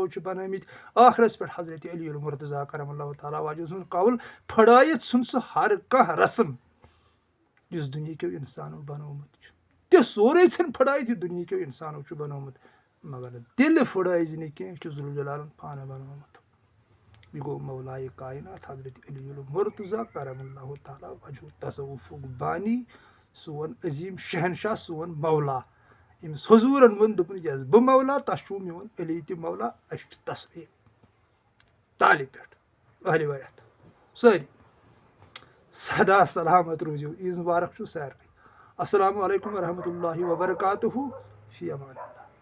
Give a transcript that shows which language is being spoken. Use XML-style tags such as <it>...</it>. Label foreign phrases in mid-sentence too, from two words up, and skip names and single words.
<ks>چھِ بنٲمٕتۍ ٲخرس پٮ۪ٹھ حضرت علی المرتضیٰ</ks> <ar>کرم اللہ تعالیٰ واجہ</ar> <ks>سُنٛد قول پھٕڑٲیِتھ ژھُن سُہ ہر کانٛہہ رسم یُس دُنہیٖکیو اِنسانو بنومُت چھُ تہِ سورُے ژھٕن پھٕڑٲیِتھ یہِ دُنہیٖکیو اِنسانو چھُ بنومُت مگر دِلہِ پھٕڑٲیزِ نہٕ کینٛہہ یہِ چھُ ذوالجلالن پانہٕ بنومُت یہِ گوٚو مولایہِ کاینات حضرت علی المرتضیٰ</ks> <ar>کرم اللہ تعالیٰ وجہ</ar> <ks>تصوفُک بانی سون عظیٖم شہنشاہ سون مولا ییٚمِس حضوٗرن ووٚن دوٚپُن یس بہٕ مولا تس چھُ میون علی تہِ مولا اَسہِ چھُ تسلیٖم تالہِ پٮ۪ٹھ اہلِ بیت سٲری سدا سلامت روٗزِو عیٖز مُبارک چھُ سارنٕے</ks> <ar>السلام علیکم ورحمتہ اللہ وبرکاتہُ فی امان اللہ</ar>